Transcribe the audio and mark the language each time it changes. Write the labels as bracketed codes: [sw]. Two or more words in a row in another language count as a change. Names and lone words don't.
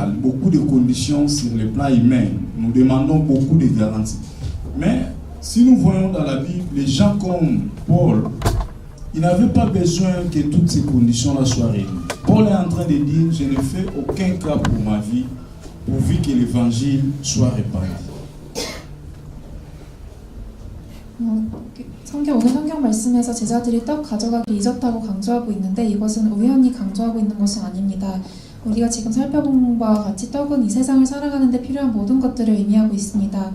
[fr] Beaucoup de conditions sur le plan humain. Nous demandons beaucoup de garanties. Mais si nous voyons dans la Bible, les gens comme Paul, ils n'avaient pas besoin que toutes ces conditions-là soient réunies. Paul est en train de dire, je ne fais aucun cas pour ma vie, pourvu que l'évangile soit répandu. [ko] 오늘 성경 말씀에서 제자들이 떡 가져가기 잊었다고 강조하고 있는데 이것은 우연히 강조하고 있는 것이 아닙니다. 우리가 지금 살펴본 바와 같이 떡은 이 세상을 살아가는 데 필요한 모든 것들을 의미하고 있습니다.